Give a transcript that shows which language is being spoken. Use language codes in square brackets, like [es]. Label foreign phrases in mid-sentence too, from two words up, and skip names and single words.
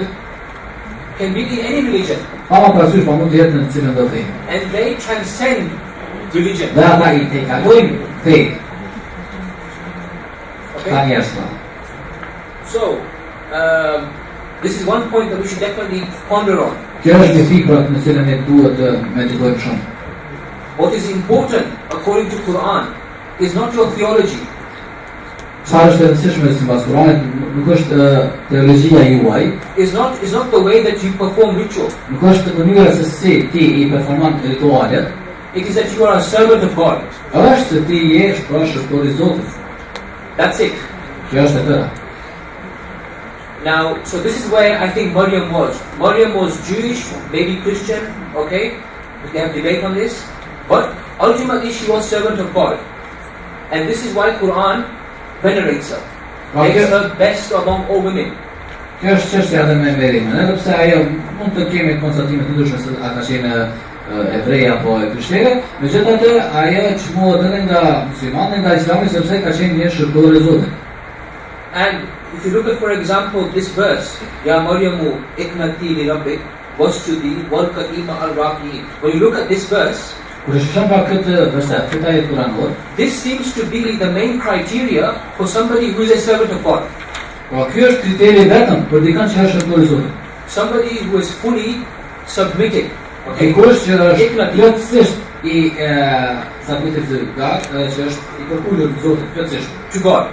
[en] can be in any religion. [sq] Pa parasysh pa mund të jetë në cilën do fejt. [en] And they transcend religion. [sq] Dhe ata i tejkalojnë fejt. [en] Okay? [sq] Njerëz. [en] So, this is one point that we should definitely ponder on. [sq] Kjo është një pikë në cilën ne duhet të meditojmë shumë. [en] What is important, according to Quran, is not your theology. [sq] Çfarë është e rëndësishme sipas Kuranit nuk është teologjia juaj. [en] Is not the way that you perform ritual. [sq] Nuk është mënyra se si ti i performon ritualet. [en] It is that you are a servant of God. [sq] Është se ti je shërtor i Zotit. [en] That's it. [sq] Kjo është e tëra. [en] Now, so this is where I think Maryam was. Maryam was Jewish, maybe Christian, okay? We can have debate on this. But ultimately she was servant of God. And this is why Quran venerates her. Makes her best among all women. [sq] Kjo është çështja edhe me Maryamën, edhe pse ajo mund të kemi konstatime të ndryshme se ata qenë hebreja apo krishterë, megjithatë ajo çmohet edhe nga muslimanët, nga Islami sepse ka qenë një shërtor i Zotit. [en] And if you look at, for example, this verse, [ar] يا مريم اقنتي لربك واسجدي واركعي مع الراكعين. [en] When you look at this verse, this seems to be the main criteria for somebody who is a servant of God. Somebody who is fully submitted. Okay. To God.